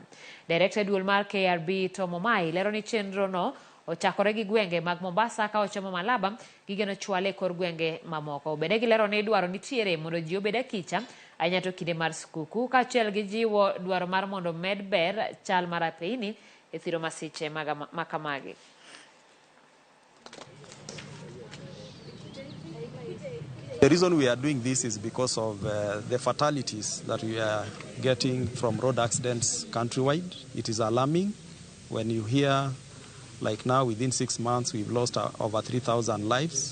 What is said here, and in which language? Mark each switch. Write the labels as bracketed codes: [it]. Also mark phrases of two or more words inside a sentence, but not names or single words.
[luo] Director duol mar KRB Mai lero ni chenro no ochakore gi gwenge mag Mombasa ka ochomo Malaba gigeno chwale kor gwenge mamoko. Bende gilero ni dwaro nitiere mondo ji obed kicha anyato kinde mar skuku ka chiel gi jiwo dwaro mar mondo med ber chal mar apeyni e thiro masiche makamagi. [en] The reason we are doing this is because of the fatalities that we are getting from road accidents countrywide. It is alarming when you hear, like now, within 6 months, we've lost over 3,000 lives.